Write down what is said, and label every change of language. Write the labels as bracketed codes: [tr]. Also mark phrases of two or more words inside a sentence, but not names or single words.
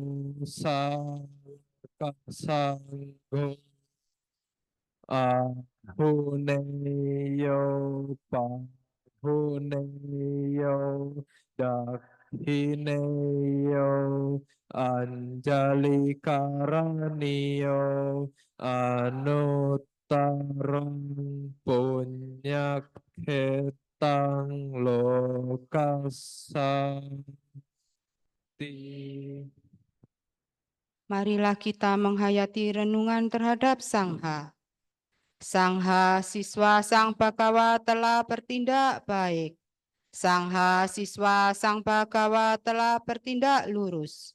[pi] sakasangho ahuneyo pahuneyo dakhineyo anjali karaniyo anuttarang punyakhetang lokasati. [id] Marilah kita menghayati renungan terhadap Sangha. Sangha siswa Sang Bhagawa telah bertindak baik. Sangha siswa Sang Bhagawa telah bertindak lurus.